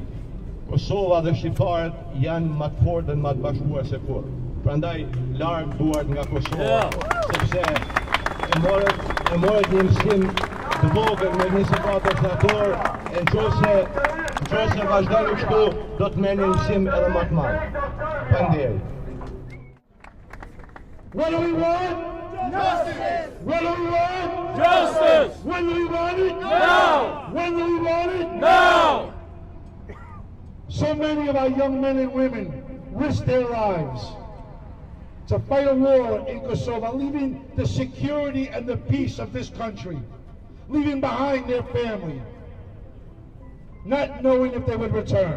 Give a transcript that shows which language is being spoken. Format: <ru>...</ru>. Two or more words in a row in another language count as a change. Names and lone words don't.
<sq>Kosova dhe shqiptarët janë më të fortë dhe më të bashkuar se kur. Prandaj larg duart nga Kosova, sepse e morët një mësim të vogël me 24 shtator, e nëse vazhdojnë kështu, do të merrni një mësim edhe më të madh. Faleminderit.</sq> <en>What do we want? Justice! What do we want? Justice! When do we want it? Now! When do we want it? Now! So many of our young men and women risk their lives to fight a war in Kosovo, leaving the security and the peace of this country, leaving behind their family, not knowing if they would return.</en>